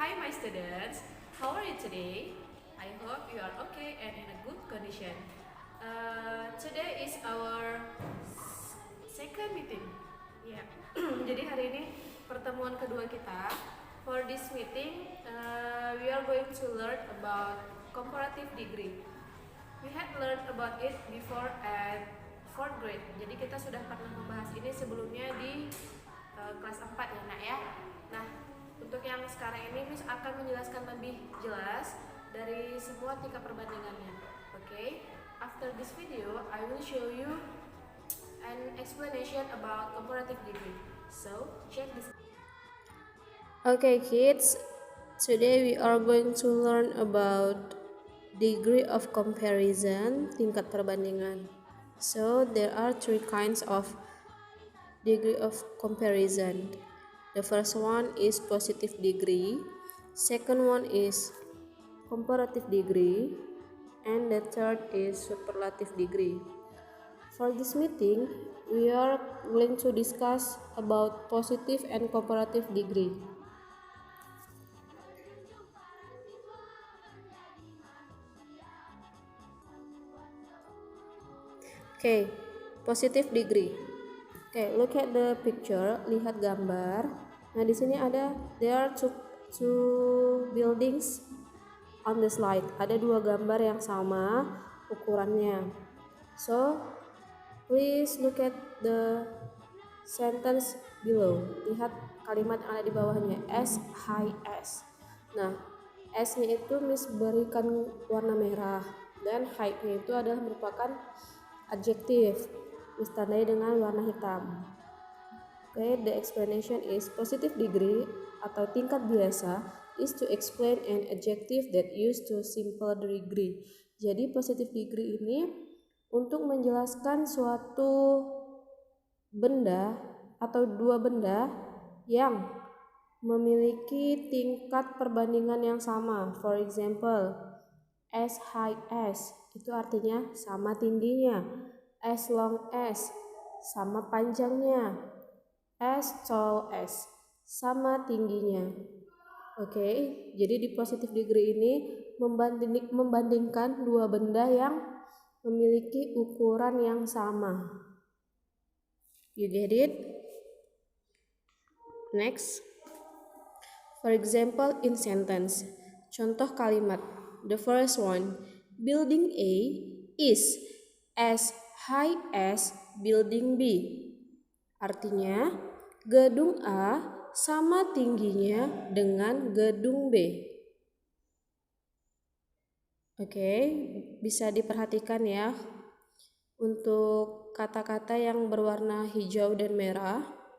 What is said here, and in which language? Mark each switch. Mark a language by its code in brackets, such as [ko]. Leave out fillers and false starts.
[en] students, how are you today? I hope you are okay and in a good condition. Today is our second meeting. [id] Ya, jadi hari ini pertemuan kedua kita. [en] For this meeting, we are going to learn about comparative degree. We had learned about it before at 4th grade. [id] Jadi kita sudah pernah membahas ini sebelumnya di kelas 4 ya nak ya. Nah, untuk yang sekarang ini Miss akan menjelaskan lebih jelas dari semua tingkat perbandingannya. [en] Okay? After this video, I will show you an explanation about comparative degree. So, check this. Okay kids, today we are going to learn about degree of comparison, [id] tingkat perbandingan. [en] So there are three kinds of degree of comparison. The first one is positive degree, second one is comparative degree, and the third is superlative degree. For this meeting, we are going to discuss about positive and comparative degree. Okay, positive degree. Okay, look at the picture. [id] Lihat gambar. Nah, di sini [en] there are two buildings on the slide. [id] Ada dua gambar yang sama ukurannya. [en] So, please look at the sentence below. [id] Lihat kalimat yang ada di bawahnya. S, high S. Nah, S-nya itu Miss berikan warna merah dan high-nya itu adalah merupakan adjektif, ditandai dengan warna hitam. [en] Okay, the explanation is positive degree [id] atau tingkat biasa [en] is to explain an adjective that used to simple degree. [id] Jadi positive degree ini untuk menjelaskan suatu benda atau dua benda yang memiliki tingkat perbandingan yang sama. [en] For example, as high as [id] itu artinya sama tingginya, [en] as long as [id] sama panjangnya, [en] as tall as [id] sama tingginya. Oke, jadi di positive degree ini membandingkan dua benda yang memiliki ukuran yang sama. [en] You get it? Next, for example in sentence. [id] Contoh kalimat. [en] The first one, building A is as high as building B. [id] Artinya, gedung A sama tingginya dengan gedung B. Oke, bisa diperhatikan ya untuk kata-kata yang berwarna hijau dan merah.